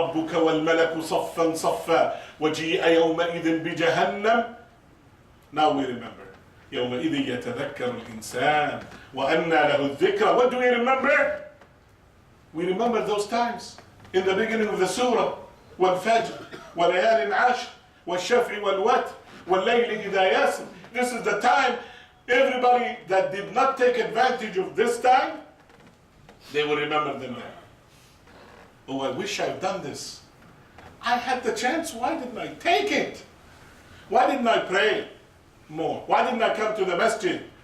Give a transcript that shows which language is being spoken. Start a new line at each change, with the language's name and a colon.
Arabic: وَجَاءَ رَبُّكَ وَالْمَلَكُ صَفًّا صَفًّا وَجِيءَ يَوْمَئِذٍ بِجَهَنَّمَ.
English: Now we remember.
Arabic: يَوْمَئِذٍ يَتَذَكَّرُ الْإِنسَانُ وَأَنَّى لَهُ الذِّكْرَ.
English: What do we remember? We remember those times in the beginning of the surah.
Arabic: وَالْفَجْرِ وَلَيَالٍ عَشْرٍ وَالشَّفْعِ وَالْوَتْرِ وَاللَّيْلِ إِذَا يَسْرِ.
English: This is the time everybody that did not take advantage of this time, they will remember them there. Oh, I wish I'd done this. I had the chance, why didn't I take it? Why didn't I pray more? Why didn't I come to the masjid?